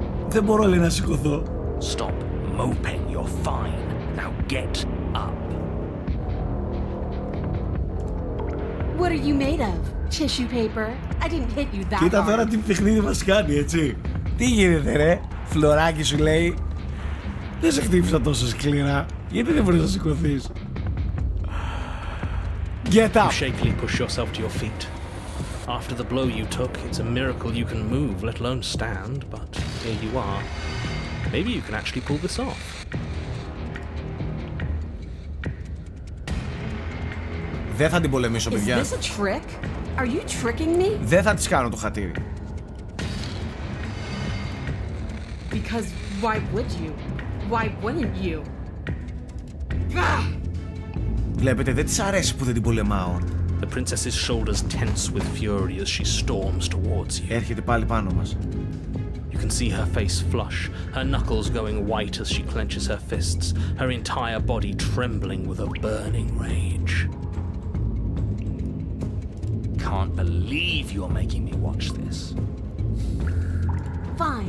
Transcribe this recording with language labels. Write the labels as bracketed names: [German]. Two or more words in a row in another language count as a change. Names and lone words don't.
[Greek] Δεν μπορώ, λέει, να σηκωθώ. [English] Stop moping, you're fine. Now get up. What are you made of? Tissue paper? I didn't hit you that [Greek] Κοίτα τώρα [English] hard. [Greek] τι παιχνίδι μας κάνει, έτσι. Τι γίνεται, ρε? Φλωράκι, σου λέει. Δεν σε χτύπησα τόσο σκληρά. Γιατί δεν μπορείς να σηκωθείς? [English] Get You up! shakily push yourself to your feet. After the blow you took, it's a miracle you can move, let alone stand, but here you are. Maybe you can actually pull this off. [Greek] Δεν θα την πολεμήσω, [English] Is [Greek] παιδιά. [English] this a trick? Are you tricking me? [Greek] Δεν θα της κάνω το χατήρι. [English] Because why would you? Why wouldn't you? Ah! [Greek] Βλέπετε, δεν της αρέσει που δεν την πολεμάω. [English] The princess's shoulders tense with fury as she storms towards you. [Greek] Έρχεται πάλι πάνω μας. [English] You can see her face flush, her knuckles going white as she clenches her fists, her entire body trembling with a burning rage. Can't believe you're making me watch this. Fine.